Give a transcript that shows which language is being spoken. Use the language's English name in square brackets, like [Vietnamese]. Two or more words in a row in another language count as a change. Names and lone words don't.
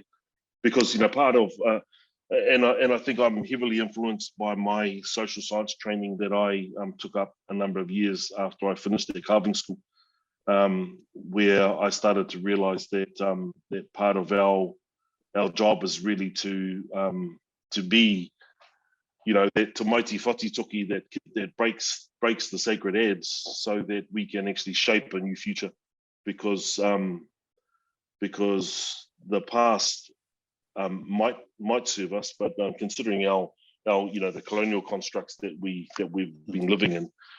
[English] Because, you know, part of and I think I'm heavily influenced by my social science training that I took up a number of years after I finished at carving school, where I started to realise that that part of our job is really to be, you know, that [Māori] te maiti whati toki [English] that breaks the sacred adze, so that we can actually shape a new future, because the past might serve us, but considering our you know, the colonial constructs that we've been living in,